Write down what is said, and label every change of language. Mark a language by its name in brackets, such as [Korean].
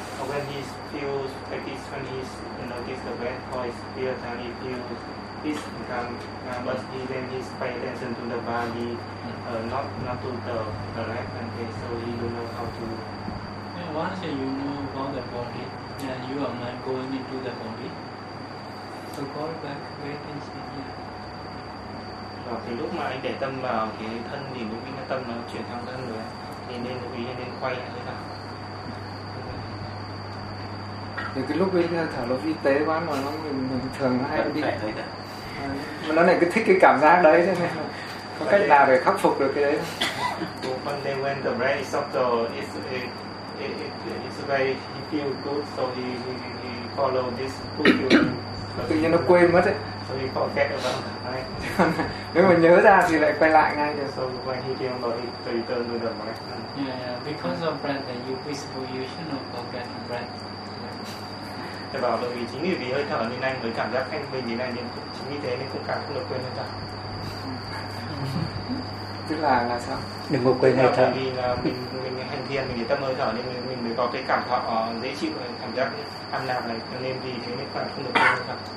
[English] When he feels like this, when he notices the breath or his breath, and he feels this become, but he then he pay attention to the body, not to the breath, and okay, so he don't know how to. Once you know about the body, and you are not going into the body, so go back, wait and see. Yeah. [Vietnamese] Và cái lúc mà anh để tâm vào cái thân thì lúc ấy tâm nó chuyển sang thân rồi, thì nên lưu ý nên quay lại hơi thở. Thì cái lúc ấy thở nó vi tế quá mà nó mình thường nó hay đi. Mà nó lại cứ thích cái cảm giác đấy cho nên có cách nào để khắc phục được cái đấy? [English] When the breath is subtle, it's very, he feel good, so he follow this good feeling. [Vietnamese] Tự nhiên nó quên mất ấy. [English] So he forget about it, right? [Vietnamese] Nếu mà nhớ ra thì lại quay lại ngay. [English] So when he came about it, so he turned to the breath. Yeah, because of breath, then you visible, you should not forget the breath. [Vietnamese] Thầy bảo là vì chính vì hơi thở nên anh mới cảm giác anh mình như này, nên chính vì thế nên cũng cảm không được quên hơi thở. Tức là sao? Đừng có quên hơi thở. Vì là mình hành thiền, mình để tâm hơi thở nên mình mới có cái cảm thọ dễ chịu, cảm giác an lạc này, nên vì thế nên phải không được quên hơi thở.